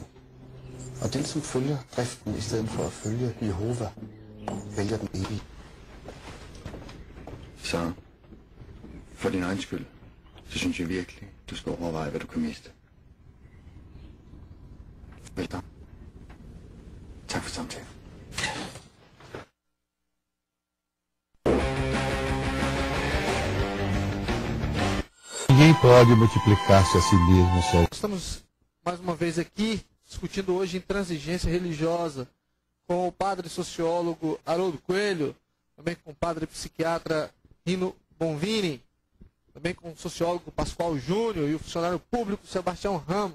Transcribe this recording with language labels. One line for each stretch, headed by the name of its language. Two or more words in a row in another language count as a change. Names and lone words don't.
Danish: Og den, som følger driften i stedet for at følge Jehova, vælger den evige. Så for din egen skyld, så synes jeg virkelig, du skal overveje, hvad du kan miste. Velkommen. Tak for samtalen.
Portuguese: Ninguém pode multiplicar-se a si mesmo só. Estamos mais uma vez aqui discutindo hoje intransigência religiosa com o padre sociólogo Haroldo Coelho, também com o padre psiquiatra Rino Bonvini, também com o sociólogo Pascoal Júnior e o funcionário público Sebastião Ramos.